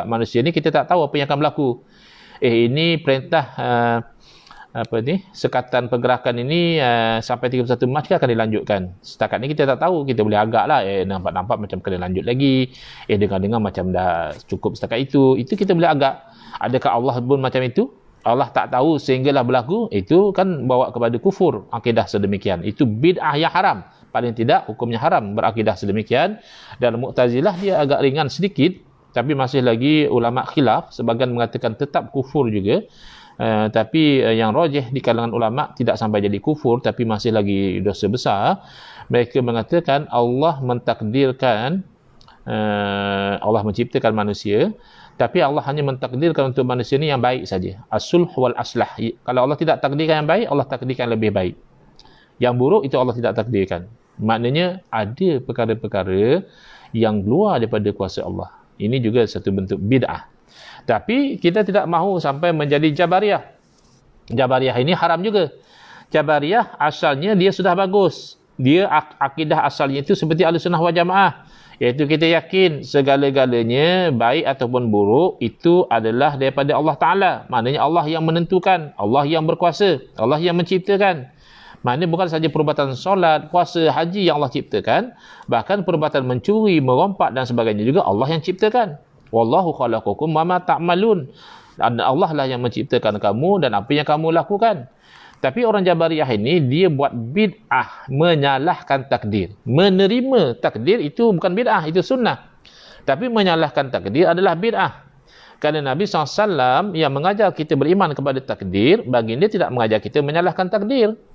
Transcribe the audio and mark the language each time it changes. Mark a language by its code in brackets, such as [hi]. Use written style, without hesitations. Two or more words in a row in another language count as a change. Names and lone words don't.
[ms] Manusia ni kita tak tahu apa yang akan berlaku. Ini perintah sekatan pergerakan ini sampai 31 Mac akan dilanjutkan. Setakat ni kita tak tahu. Kita boleh agak lah. Nampak-nampak macam kena lanjut lagi. Dengar-dengar macam dah cukup setakat itu. Itu kita boleh agak. Adakah Allah pun macam itu? Allah tak tahu sehinggalah berlaku. Itu kan bawa kepada kufur. Akidah sedemikian. Itu bid'ah yang haram. Paling tidak hukumnya haram berakidah sedemikian. Dan Mu'tazilah dia agak ringan sedikit, tapi masih lagi ulama khilaf. Sebagian mengatakan tetap kufur juga, tapi yang rajih di kalangan ulama tidak sampai jadi kufur, tapi masih lagi dosa besar. Mereka mengatakan Allah mentakdirkan, Allah menciptakan manusia, tapi Allah hanya mentakdirkan untuk manusia ni yang baik saja. [ar] الصلح والأصلح. [ms] Kalau Allah tidak takdirkan yang baik, Allah takdirkan lebih baik. Yang buruk itu Allah tidak takdirkan. Maknanya ada perkara-perkara yang luar daripada kuasa Allah. Ini juga satu bentuk bid'ah. Tapi kita tidak mahu sampai menjadi Jabariyah. Jabariyah ini haram juga. Jabariyah asalnya dia sudah bagus. Dia akidah asalnya itu seperti Ahlussunnah wal Jamaah. Iaitu kita yakin segala-galanya baik ataupun buruk itu adalah daripada Allah Ta'ala. Maknanya Allah yang menentukan. Allah yang berkuasa. Allah yang menciptakan. Maknanya bukan saja perubatan solat, puasa, haji yang Allah ciptakan, bahkan perubatan mencuri, merompak dan sebagainya juga Allah yang ciptakan. [ar] والله خلقكم وما تعملون. [ms] Allah lah yang menciptakan kamu dan apa yang kamu lakukan. Tapi orang Jabariyah ini dia buat bid'ah, menyalahkan takdir. Menerima takdir itu bukan bid'ah, itu sunnah. Tapi menyalahkan takdir adalah bid'ah. Kerana Nabi SAW yang mengajar kita beriman kepada takdir, baginda tidak mengajar kita menyalahkan takdir.